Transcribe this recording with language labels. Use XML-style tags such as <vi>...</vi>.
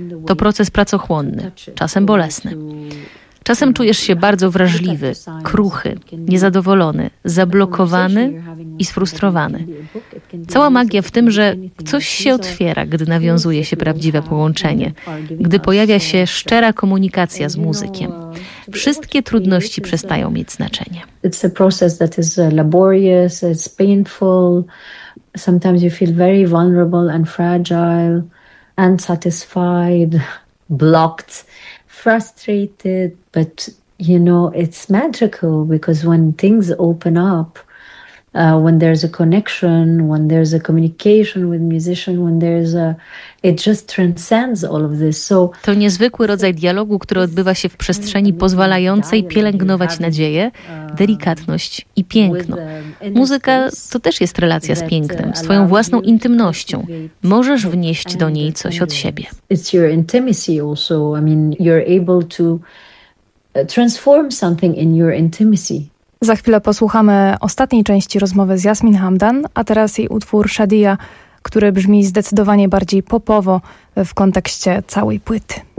<pl>To proces pracochłonny, czasem bolesny. Czasem czujesz się bardzo wrażliwy, kruchy, niezadowolony, zablokowany i sfrustrowany. Cała magia w tym, że coś się otwiera, gdy nawiązuje się prawdziwe połączenie, gdy pojawia się szczera komunikacja z muzykiem. Wszystkie trudności przestają mieć znaczenie.</pl> <en>It's a process that is laborious, it's painful. Sometimes you feel very vulnerable and fragile, unsatisfied, blocked, frustrated, but you know, it's magical because when things open up, when there's a connection, when there's a communication with musician, when there's a, it just transcends all of this. So,</en> <pl>to niezwykły rodzaj dialogu, który odbywa się w przestrzeni pozwalającej pielęgnować nadzieję, delikatność i piękno. Muzyka to też jest relacja z pięknem, z twoją własną intymnością. Możesz wnieść do niej coś od siebie.</pl> <en>It's your intimacy also. I mean, you're able to transform something in your intimacy.</en> <pl>Za chwilę posłuchamy ostatniej części rozmowy z Jasmin Hamdan, a teraz jej utwór Shadia, który brzmi zdecydowanie bardziej popowo w kontekście całej płyty.</pl>